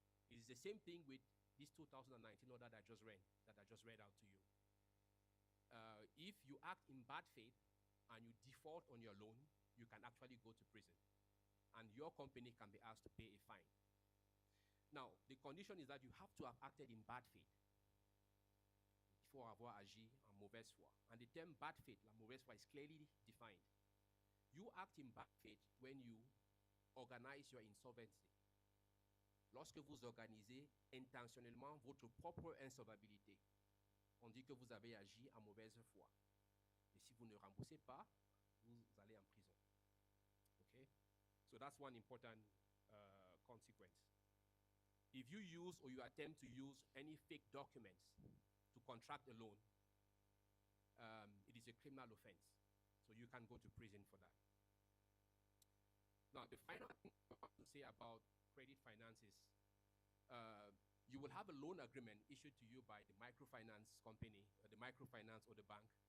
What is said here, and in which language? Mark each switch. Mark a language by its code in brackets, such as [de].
[en] It is the same thing with this 2019 order that I just read out to you. If you act in bad faith and you default on your loan, you can actually go to prison, and your company can be asked to pay a fine. Now, the condition is that you have to have acted in bad faith. [fr] Il faut avoir agi en mauvaise foi. [en] And the term bad faith, [fr] la mauvaise foi, [en] is clearly defined. You act in bad faith when you organize your insolvency. [fr] Lorsque vous organisez intentionnellement votre propre insolvabilité, on dit que vous avez agi en mauvaise foi. Et si vous ne remboursez pas, vous allez en prison. [en] Okay? So that's one important consequence. If you use or you attempt to use any fake documents to contract a loan, it is a criminal offense. So you can go to prison for that. Now, the final thing I want to say about credit finance is you will have a loan agreement issued to you by the microfinance company, or the microfinance or the bank.